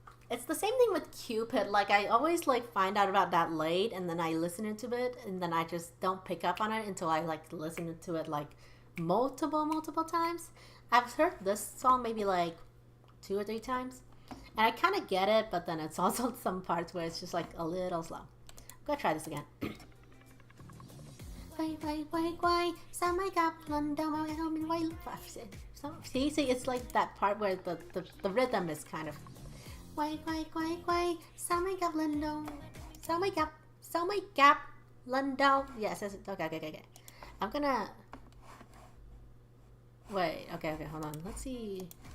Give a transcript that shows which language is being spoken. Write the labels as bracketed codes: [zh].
[en] It's the same thing with Cupid. Like I always like find out about that late, and then I listen into it, and then I just don't pick up on it until I like listen to it like multiple times. I've heard this song maybe like 2 or 3 times, and I kind of get it, but then it's also some parts where it's just like a little slow. I'm gonna try this again. [vi] Quay, sao mới gặp lần đầu mà mình quay. [en] See, it's like that part where the rhythm is kind of. [vi] Quay, sao mới gặp lần đầu. Sao mới gặp lần đầu. [en] Yes, okay. I'm gonna. Wait, okay, hold on. Let's see.